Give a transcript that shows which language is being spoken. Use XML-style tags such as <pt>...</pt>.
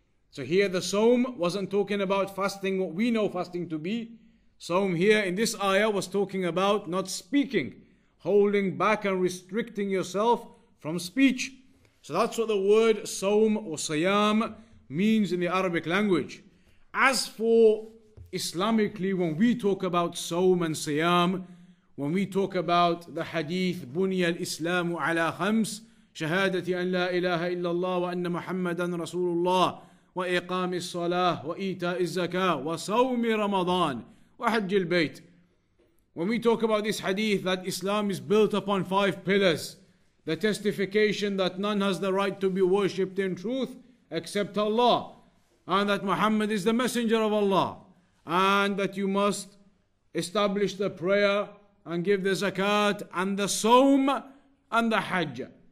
<en>So here the Saum wasn't talking about fasting, what we know fasting to be. Saum here in this ayah was talking about not speaking, holding back and restricting yourself from speech. So that's what the word Saum or Siyam means in the Arabic language. As for Islamically, when we talk about Saum and Siyam, when we talk about the hadith,</en> <ar>بُنِيَ الْإِسْلَامُ عَلَى خَمْسٍ شهادة أن لا إله إلا الله وأن محمدا رسول الله وإقام الصلاة وإيتاء الزكاة وصوم رمضان وحج البيت.</ar> <en>When we talk about this hadith that Islam is built upon 5 pillars, the testification that none has the right to be worshipped in truth except Allah, and that Muhammad is the messenger of Allah, and that you must establish the prayer and give the zakat and the Saum and the hajj.</en>